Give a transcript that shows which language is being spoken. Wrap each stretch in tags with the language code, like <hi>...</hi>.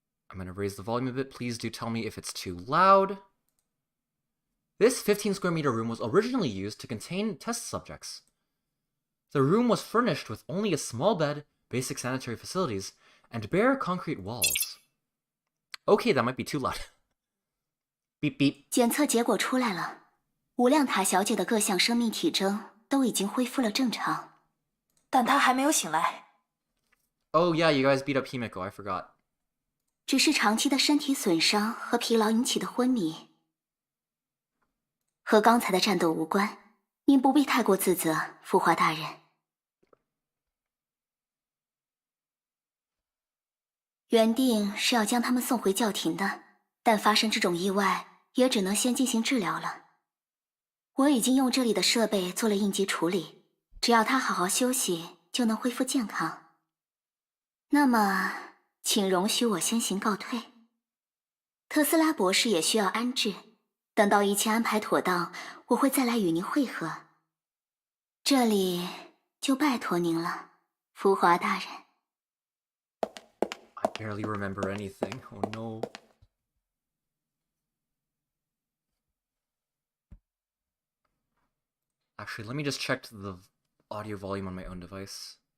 <en>I'm gonna raise the volume a bit. Please do tell me if it's too loud. This 15 square meter room was originally used to contain test subjects. The room was furnished with only a small bed, basic sanitary facilities, and bare concrete walls. Okay, that might be too loud. Beep beep.</en> <zh>检测结果出来了，无量塔小姐的各项生命体征都已经恢复了正常，但他还没有醒来。</zh> <en>Oh yeah, you guys beat up Himiko, I forgot.</en> <zh>只是长期的身体损伤和疲劳引起的昏迷，和刚才的战斗无关，您不必太过自责，富华大人。原定是要将他们送回教廷的，但发生这种意外，也只能先进行治疗了。我已经用这里的设备做了应急处理，只要他好好休息，就能恢复健康。那么，请容许我先行告退。特斯拉博士也需要安置，等到一切安排妥当，我会再来与您会合。这里就拜托您了，福华大人。</zh> <en>I barely remember anything. Oh no. Actually, let me just check the audio volume on my own device.</en>